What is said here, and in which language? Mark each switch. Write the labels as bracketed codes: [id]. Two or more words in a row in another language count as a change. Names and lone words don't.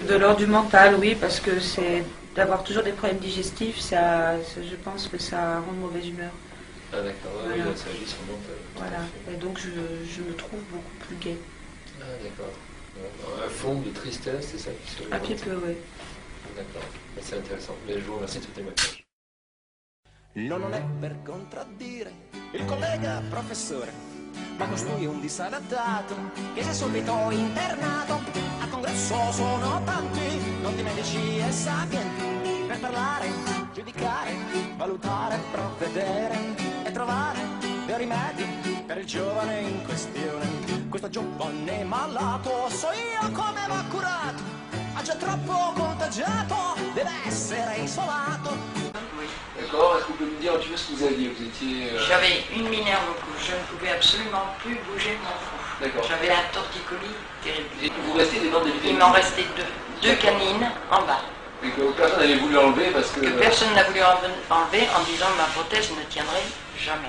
[fr] De l'ordre du mental, oui, parce que c'est d'avoir toujours des problèmes digestifs, je pense que ça rend de mauvaise humeur. Ah d'accord, voilà. Oui, ça agit sur le mental. Voilà, et donc je me trouve beaucoup plus gai. Ah d'accord. Un fond de tristesse, c'est ça qui se Un petit peu, oui. D'accord, c'est intéressant. Mais je vous remercie de ce témoignage. [it] No, non è per contraddire il collega professore, ma costui è un disadattato che si è subito internato. A congresso sono tanti, noti medici e sapienti, per parlare, giudicare, valutare, provvedere e trovare dei rimedi per il giovane in questione. Questo giovane malato, so io come va curato, ha già troppo contagiato, deve essere isolato. [fr] D'accord, est-ce que vous pouvez me dire un petit peu ce que vous aviez? Vous étiez... J'avais une minerve au cou, je ne pouvais absolument plus bouger mon front. D'accord. J'avais un torticolis terrible. Et vous restez des dents dévitalisées? Il m'en restait deux canines en bas. Et que personne n'avait voulu enlever parce que... Personne n'a voulu enlever en disant ma prothèse ne tiendrait jamais.